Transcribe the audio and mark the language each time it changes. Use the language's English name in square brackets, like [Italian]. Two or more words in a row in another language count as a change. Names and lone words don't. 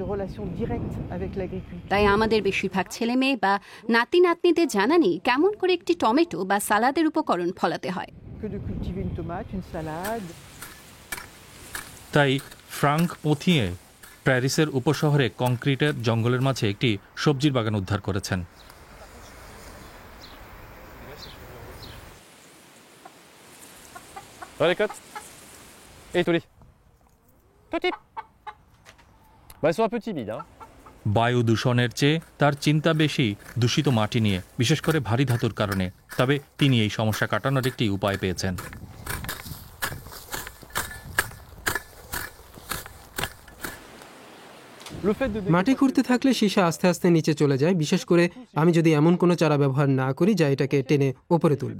[Bangla] তাই আমাদের বেশিরভাগ ছেলে মেয়ে বা নাতি নাতনিদের জানা নেই কেমন করে একটি টমেটো বা সালাদের উপকরণ ফলাতে হয়। তাই ফ্রাঙ্ক পোথিয়ে প্যারিসের উপশহরে কংক্রিটের জঙ্গলের মাঝে একটি সবজির বাগান উদ্ধার করেছেন। [French] Les côtes. Et tous les. Petit. Ils sont un peu timides, hein. [Bangla] বায়ু দূষণের চেয়ে তার চিন্তা বেশি দূষিত মাটি নিয়ে, বিশেষ করে ভারী ধাতুর কারণে। তবে তিনি এই সমস্যা কাটানোর একটি উপায় পেয়েছেন। মাটি খুঁড়তে থাকলে সীসা আস্তে আস্তে নিচে চলে যায়, বিশেষ করে আমি যদি এমন কোনো চারা ব্যবহার না করি যা এটাকে টেনে ওপরে তুলবে।